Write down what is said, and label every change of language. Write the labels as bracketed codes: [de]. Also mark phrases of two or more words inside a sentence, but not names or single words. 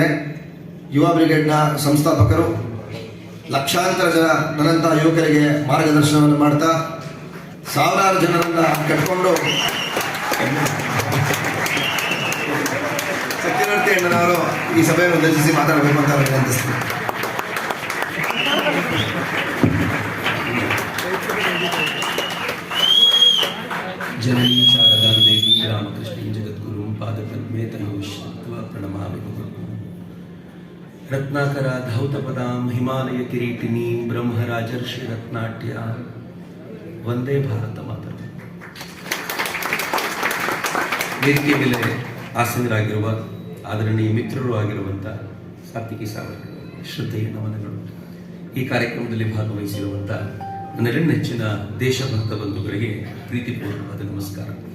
[kn] ಯುವ ಬ್ರಿಗೇಡ್ನ ಸಂಸ್ಥಾಪಕರು, ಲಕ್ಷಾಂತರ ಜನ ನನ್ನಂತಹ ಯುವಕರಿಗೆ ಮಾರ್ಗದರ್ಶನವನ್ನು ಮಾಡ್ತಾ ಸಾವಿರಾರು ಜನರನ್ನ ಕಟ್ಕೊಂಡು ಸತ್ಯನಾರಾಯಣ ಅಣ್ಣನವರು ಈ ಸಭೆಯನ್ನು ಉದ್ದೇಶಿಸಿ ಮಾತಾಡಬೇಕು ಅಂತ ವಿನಂತಿಸ್ತೀನಿ. [sa] जननी शारदा देवी रामकृष्ण जगद्गुरु पादपद्मे तयोश्वा प्रणमामि गुरुम्। रत्नाकरा धौतपदां हिमालय किरीटिनी ब्रह्मराजर्षि रत्नाट्या वंदे भारत मातरम्। [kn] ವೇದಿಕೆ ಮೇಲೆ ಆಸೀನರಾಗಿರುವ ಆದರಣೀಯ ಮಿತ್ರರು ಆಗಿರುವಂಥ ಸಾತ್ವಿಕಿ ಸಾವರ್ಕರ್ ಶ್ರದ್ಧೆಯ ನಮನಗಳು. ಈ ಕಾರ್ಯಕ್ರಮದಲ್ಲಿ ಭಾಗವಹಿಸಿರುವಂಥ ನನ್ನೆಲ್ಲ ನೆಚ್ಚಿನ ದೇಶಭಕ್ತ ಬಂಧುಗಳಿಗೆ ಪ್ರೀತಿಪೂರ್ವಕವಾದ ನಮಸ್ಕಾರ.